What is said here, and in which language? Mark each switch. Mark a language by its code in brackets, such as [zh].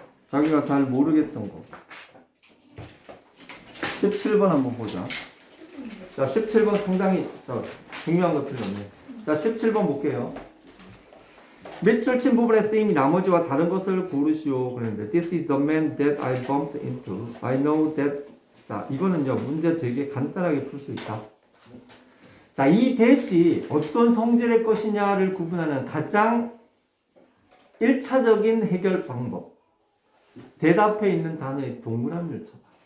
[ko] 자기가 잘 모르겠던 거. 17번 한번 보자. 자, 17번 상당히 중요한 거 틀렸네. 자, 17번 볼게요. 밑줄 친 부분에 쓰임이 나머지와 다른 것을 고르시오. 그랬는데 [en] This is the man that I bumped into. I know that. [ko] 자, 이거는요 문제 되게 간단하게 풀 수 있다. 자, 이 대시 어떤 성질의 것이냐를 구분하는 가장 1차적인 해결 방법. 대답해 있는 단어의 동그라미를 쳐봐.